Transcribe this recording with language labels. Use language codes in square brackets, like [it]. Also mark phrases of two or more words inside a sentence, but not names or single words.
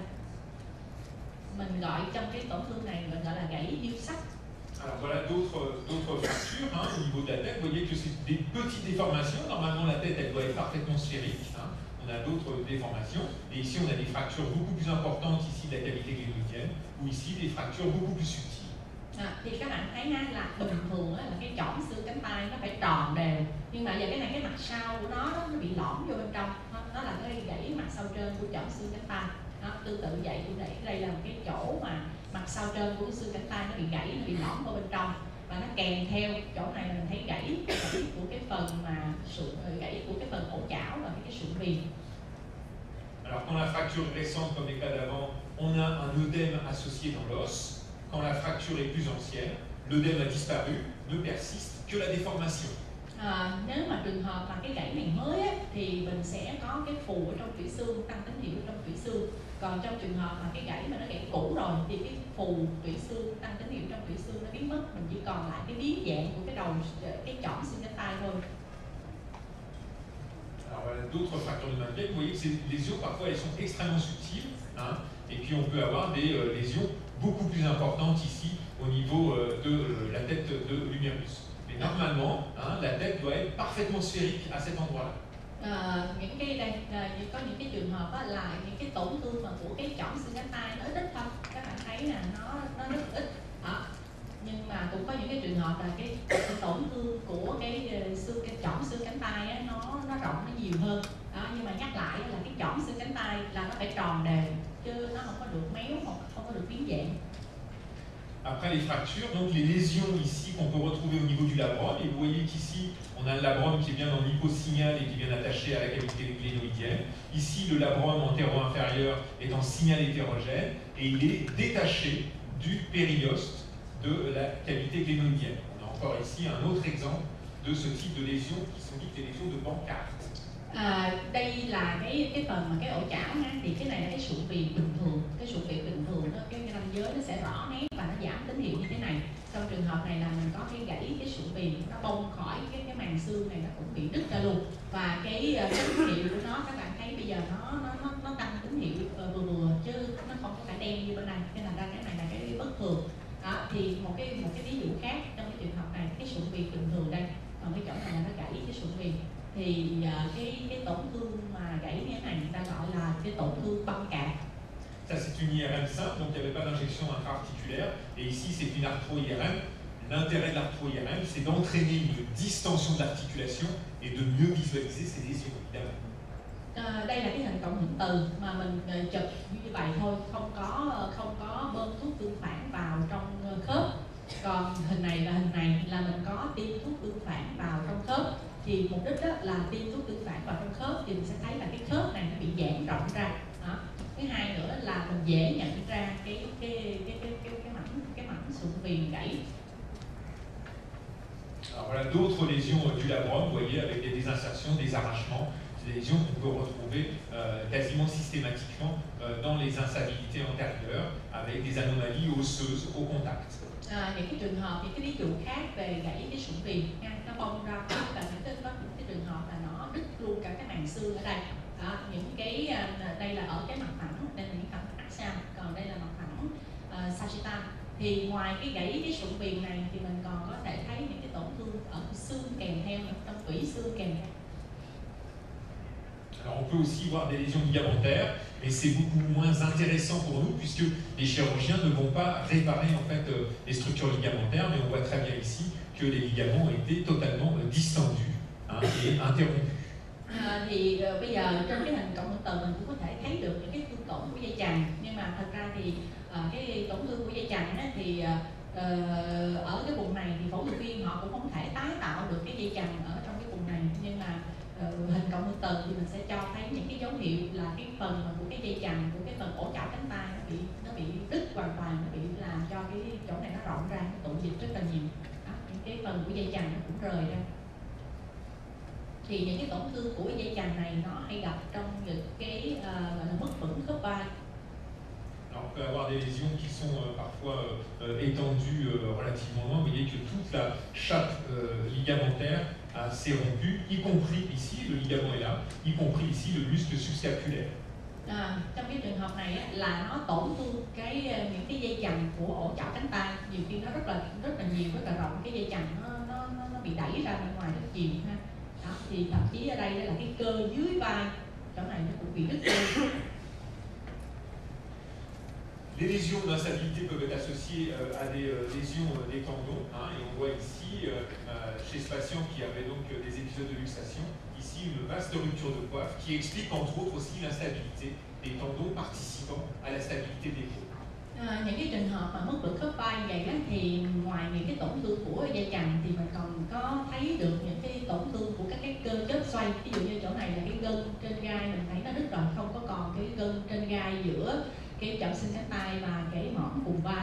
[vi] Mình gọi trong cái tổn thương này mình gọi là gãy điêu sắt. [fr] Alors voilà d'autres fractures hein, au niveau de la tête. Vous voyez que c'est des petites déformations. Normalement, la tête, elle doit être parfaitement sphérique. Hein. On a d'autres déformations. Et ici, on a des fractures beaucoup plus importantes ici de la cavité glénoïdienne, ou ici des fractures beaucoup plus subtiles. [vi] Thì các bạn thấy là bình thường là cái chỏm xương cánh tay nó phải tròn đều, nhưng mà giờ cái này cái mặt sau của nó bị lõm vô bên trong, nó là cái gãy mặt sau trên của chỏm xương cánh tay. Đó, tương tự vậy cũng đây là một cái chỗ mà mặt sau trên của xương cánh tay nó bị gãy, nó bị lõm vào bên trong, và nó kèm theo chỗ này mình thấy gãy của cái phần mà gãy của cái phần ổ chảo và cái sụn viền. [fr] Alors quand la fracture est récente comme les cas d'avant, on a un œdème associé dans l'os. Quand la fracture est plus ancienne, l'œdème a disparu, ne persiste que la déformation. [vi] Nếu mà trường hợp mà cái gãy này mới á, thì mình sẽ có cái phù ở trong tủy xương, tăng tín hiệu trong tủy xương. Còn trong trường hợp mà cái gãy mà nó gãy cũ rồi thì cái phù tủy xương, tăng tín hiệu trong tủy xương nó biến mất, mình chỉ còn lại cái biến dạng của cái đầu, cái chỏm xương cánh tay thôi. [fr] Alors voilà d'autres fractures de Mann-Geiger. Vous voyez que ces lésions parfois elles sont extrêmement subtiles, hein, et puis on peut avoir des lésions beaucoup plus importantes ici au niveau de la tête de l'humérus. Mais normalement, hein, la tête doit être parfaitement sphérique à cet endroit-là. [vi] Những cái đây có những cái trường hợp là những cái tổn thương mà của cái chỏm xương cánh tay nó ít thôi, các bạn thấy là nó rất ít. Nhưng mà cũng có những cái trường hợp là cái tổn thương của cái chỏm xương cánh tay á, nó rộng, nó nhiều hơn. Nhưng mà nhắc lại là cái chỏm xương cánh tay là nó phải tròn đều, chứ nó không có được méo hoặc không có được biến dạng. [fr] Après les fractures, donc les lésions ici qu'on peut retrouver au niveau du labrum, et vous voyez qu'ici on a le labrum qui est bien dans l'hyposignal et qui est bien attaché à la cavité glénoïdienne. Ici le labrum antéro-inférieur est en signal hétérogène et il est détaché du périoste de la cavité glénoïdienne. On a encore ici un autre exemple de ce type de lésions qui sont dites des lésions de Bankart. [vi] Đây là cái phần mà cái ổ chảo ha, thì cái này là cái sụn viền bình thường, cái sụn viền bình thường đó, cái ranh giới nó sẽ rõ nét và nó giảm tín hiệu như thế này. Trong trường hợp này là mình có cái gãy cái sụn viền, nó bong khỏi cái màng xương này, nó cũng bị đứt ra luôn, và cái tín hiệu của nó các bạn thấy bây giờ nó tăng tín hiệu vừa chứ nó không có phải đen như bên này, nên là cái này là cái bất thường. Đó, thì một cái ví dụ khác trong cái trường hợp này, cái sụn viền bình thường đây, còn cái chỗ này là nó gãy cái sụn viền, thì cái tổn thương mà gãy như thế này người ta gọi là cái tổn thương băng cạp. [fr] Ça c'est une IRM simple, donc il n'y avait pas d'injection intra-articulaire, et ici c'est une arthro-IRM. L'intérêt de l'arthro-IRM, c'est d'entraîner une distension de l'articulation et de mieux visualiser ces lésions, évidemment. [vi] Đây là cái hình cộng hưởng từ mà mình chụp như vậy thôi, không có bơm thuốc tương phản vào trong khớp. Còn hình này là mình có tiêm thuốc tương phản vào trong khớp. Thì mục đích đó là tiêm thuốc tương phản vào trong khớp thì mình sẽ thấy là cái khớp này nó bị giãn rộng ra. Đó. Thứ hai nữa là mình dễ nhận ra cái mảnh sụn viền gãy. [fr] Alors voilà d'autres lésions du labrum, vous voyez, avec des désinsertions, des arrachements, des lésions qu'on peut retrouver quasiment systématiquement dans les instabilités antérieures, avec des anomalies osseuses au contact. [vi] Những cái trường hợp, những cái ví dụ khác về gãy cái sụn viền, nó bong ra, và những cái trường hợp là nó đứt luôn cả cái màng xương ở đây. Đó, những cái đây là ở cái mặt phẳng, đây là những mặt axial, còn đây là mặt phẳng sagittal. Thì ngoài cái gãy cái sụn viền này thì mình còn có thể thấy những cái tổn thương ở xương kèm theo, trong tủy xương kèm theo. [fr] Alors on peut aussi voir des lésions ligamentaires, mais c'est beaucoup moins intéressant pour nous puisque les chirurgiens ne vont pas réparer en fait les structures ligamentaires, mais on voit très bien ici que les ligaments ont été totalement distendus et interrompus. [vi] Thì bây giờ trên cái hình cộng hưởng từ mình cũng có thể thấy được những cái thương tổn của dây chằng, nhưng mà thật ra thì cái tổn thương của dây chằng á, thì ở cái vùng này thì phẫu thuật viên họ cũng không thể tái tạo được cái dây chằng ở trong cái vùng này, nhưng mà hình cộng hưởng từ thì mình sẽ cho thấy những cái dấu hiệu là cái phần của cái dây chằng, của cái phần ổ chảo cánh tay nó bị đứt hoàn toàn, nó bị làm cho cái chỗ này nó rộng ra, nó tụ dịch rất là nhiều. Đó, những cái phần của dây chằng nó cũng rời ra. Thì những cái tổn thương của dây chằng này nó hay gặp trong những cái gọi là mất vững khớp vai. [fr] Alors on peut avoir des lésions qui sont parfois étendues relativement loin. Vous voyez que toute la chape ligamentaire s'est rompue, y compris ici, le ligament est là, y compris ici le muscle subscapulaire. [vi] Trong cái trường hợp này á, là nó tổn thương những cái dây chằng của ổ chảo cánh tay, nhiều khi nó rất là nhiều, rất là rộng, cái dây chằng nó bị đẩy ra bên ngoài rất nhiều ha. Đó, thì thậm chí ở đây là cái cơ dưới vai chỗ này nó cũng bị đứt luôn. [fr] Les lésions d'instabilité peuvent être associées à des lésions des tendons, et on voit ici, chez ce patient qui avait donc des épisodes de luxation, ici une vaste rupture de coiffe qui explique entre autres aussi l'instabilité des tendons participant à la stabilité des peaux. [vi] Những cái trường hợp mà mất vững khớp vai vậy á, thì ngoài những cái tổn thương của dây chằng thì mình còn có thấy được những cái tổn thương của các cái cơ chớp xoay. Ví dụ như chỗ này là cái gân trên gai mình thấy nó đứt rồi, không có còn cái gân trên gai giữa cái chậm xương cánh tay và cái mỏm cùng vai.